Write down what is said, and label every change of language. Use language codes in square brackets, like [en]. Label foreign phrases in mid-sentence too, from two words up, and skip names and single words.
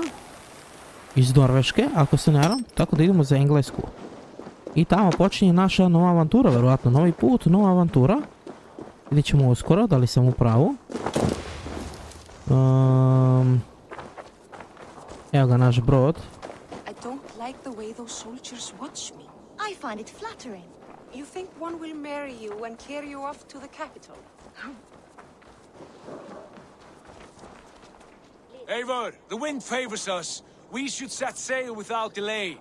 [bs] Iz Norveške, ako se ne varam. Tako da idemo za Englesku. I tamo počinje naša nova avantura, verovatno. Novi put, nova avantura. Vidjet ćemo uskoro, da li sam u pravu. Evo ga naš brod. [en] I don't like the way those soldiers watch me. I find it flattering. You think one will marry you and carry you off to the capital? Eivor, the wind favors us. We should set sail without delay.